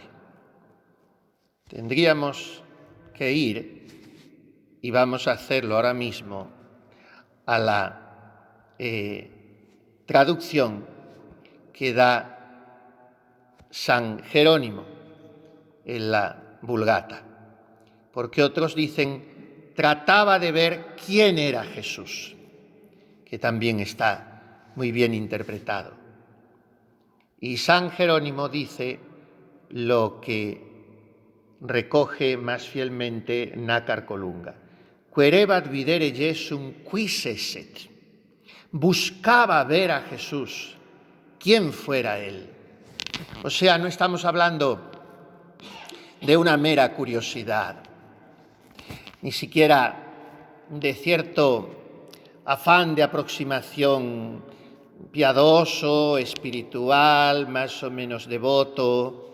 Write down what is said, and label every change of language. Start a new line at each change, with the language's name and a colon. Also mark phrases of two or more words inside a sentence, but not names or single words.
Spanish: Tendríamos que ir, y vamos a hacerlo ahora mismo, a la traducción que da San Jerónimo en la Vulgata, porque otros dicen trataba de ver quién era Jesús, que también está muy bien interpretado. Y San Jerónimo dice lo que recoge más fielmente Nácar Colunga.
Latin: Querebat videre Jesum quis esset.
Spanish: Buscaba ver a Jesús, quién fuera él. O sea, no estamos hablando de una mera curiosidad, ni siquiera de cierto afán de aproximación piadoso, espiritual, más o menos devoto.